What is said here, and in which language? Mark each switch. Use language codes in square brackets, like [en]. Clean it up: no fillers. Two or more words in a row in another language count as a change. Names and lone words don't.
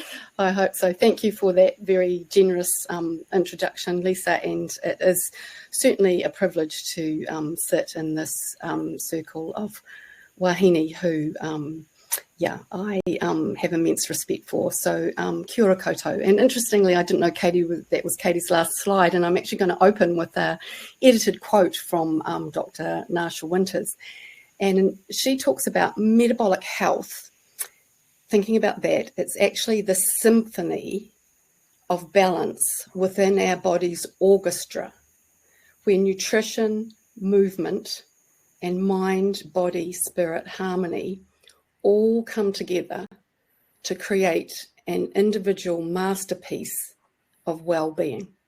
[en] I hope so. Thank you for that very generous introduction, Lisa. And it is certainly a privilege to sit in this circle of wahine who I have immense respect for. [mi] So kia ora koutou. [en] And interestingly, I didn't know that was Katie's last slide, and I'm actually going to open with an edited quote from Dr. Nasha Winters. And she talks about metabolic health. Thinking about that, it's actually the symphony of balance within our body's orchestra, where nutrition, movement, and mind, body, spirit harmony all come together to create an individual masterpiece of well-being.